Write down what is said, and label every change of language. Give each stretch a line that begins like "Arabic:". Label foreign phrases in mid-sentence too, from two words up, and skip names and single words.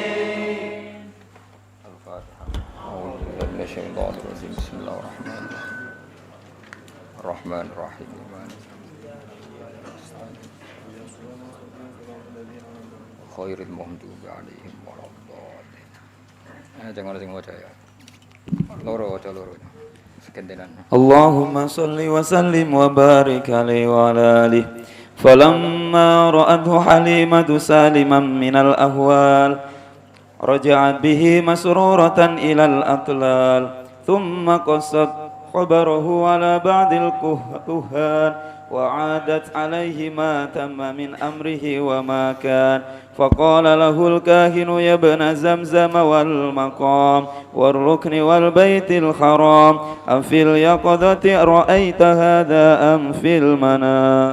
Arabic: الفاتحة. أعوذ بالله من الشيطان الرجيم. بسم الله الرحمن الرحيم. غير المغضوب عليهم ولا الضالين.
Javanese: Jangan sing waca ya. Loro waca loro. Sekentenan.
Arabic: اللهم صل وسلم وبارك عليه وعلى آله. فلما رأته حليمة سالما من الأهوال رجعت به مسرورة إلى الأطلال ثم قصت خبره على بعض الكهان وعادت عليه ما تم من أمره وما كان فقال له الكاهن يا ابن زمزم والمقام والركن والبيت الحرام أفي اليقظة رأيت هذا أم في المنام